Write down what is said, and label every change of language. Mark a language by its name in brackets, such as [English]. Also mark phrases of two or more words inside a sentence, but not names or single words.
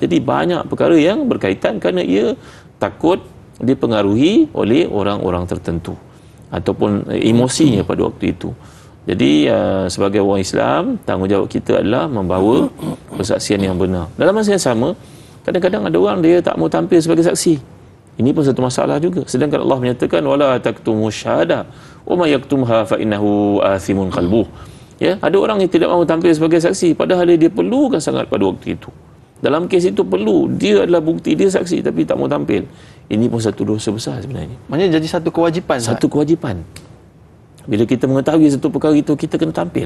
[Malay] Jadi banyak perkara yang berkaitan kerana ia takut dipengaruhi oleh orang-orang tertentu ataupun emosinya pada waktu itu. Jadi sebagai orang Islam, tanggungjawab kita adalah membawa persaksian yang benar. Dalam masa yang sama, kadang-kadang ada orang dia tak mau tampil sebagai saksi. Ini pun satu masalah juga. Sedangkan Allah menyatakan [Arabic] ولا تكتموا الشهادة ومن يكتمها فإنه آثم قلبه. [Malay] Ya, ada orang yang tidak mahu tampil sebagai saksi padahal dia perlukan sangat pada waktu itu. Dalam kes itu perlu, dia adalah bukti, dia saksi tapi tak mahu tampil. Ini pun satu dosa besar sebenarnya. Maksudnya jadi satu kewajipan. Satu kewajipan. Bila kita mengetahui satu perkara itu, kita kena tampil.